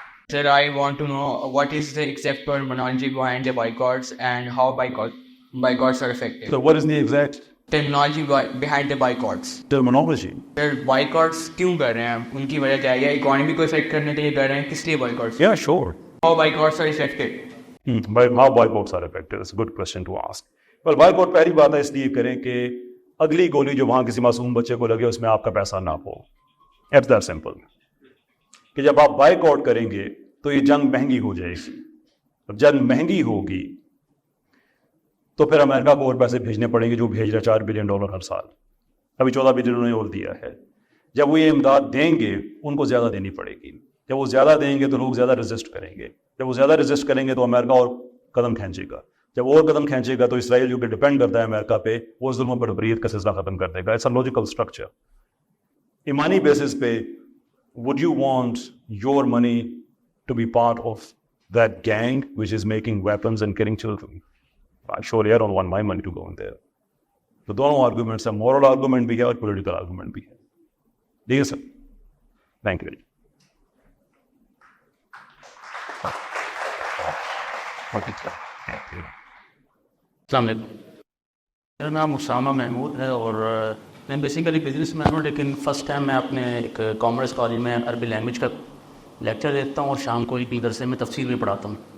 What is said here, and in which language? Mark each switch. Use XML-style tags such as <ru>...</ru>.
<en>Sir, I want to know what is the exact terminology behind the boycotts and how boycotts are effective. So what is the exact Terminology behind the boycotts. terminology?</en> <ur>Sir, boycotts کیوں کر رہے ہیں, ان کی وجہ کیا ہے, یا economy کو افیکٹ کرنے کے لیے کر رہے ہیں, کس لیے boycotts?</ur> <en>Yeah, sure. How boycotts are effective? How boycotts are effective? It's a good question to ask.</en> <ur>Well, boycott پہلی بات ہے اس لیے کریں کہ اگلی گولی جو وہاں کسی معصوم بچے کو لگے اس میں آپ کا پیسہ نہ ہو.</ur> <en>It's that simple.</en> <ur>کہ جب آپ بائیکاٹ کریں گے تو یہ جنگ مہنگی ہو جائے گی. جب جنگ مہنگی ہوگی تو پھر امریکہ کو اور پیسے بھیجنے پڑیں گے, جو بھیج رہا $4 بلین ہر سال. ابھی 14 بلین نے اور دیا ہے. جب وہ یہ امداد دیں گے ان کو زیادہ دینی پڑے گی. جب وہ زیادہ دیں گے تو لوگ زیادہ ریزسٹ کریں گے. جب وہ زیادہ ریزسٹ کریں گے تو امریکہ اور قدم کھینچے گا. جب اور قدم کھینچے گا تو اسرائیل جو کہ ڈپینڈ کرتا ہے امریکہ پہ, وہ ظلم پر بریت کا سلسلہ ختم کر دے گا.</ur> <en>It's a logical structure.</en> <ur>ایمانی بیسس پہ</ur> <en>would you want your money to be part of that gang which is making weapons and killing children? Surely I don't want my money to go in there.</en> <ur>تو دونوں arguments ہیں, moral argument بھی ہے اور political argument بھی ہے. ٹھیک ہے سر,</ur> <en>Thank you.</en> <ur>السلام علیکم. میرا نام اسامہ محمود ہے اور میں بیسیکلی بزنس مین ہوں, لیکن فرسٹ ٹائم میں اپنے ایک کامرس کالج میں عربی لینگویج کا لیکچر دیتا ہوں اور شام کو ایک مدرسے میں تفسیر بھی پڑھاتا ہوں.</ur>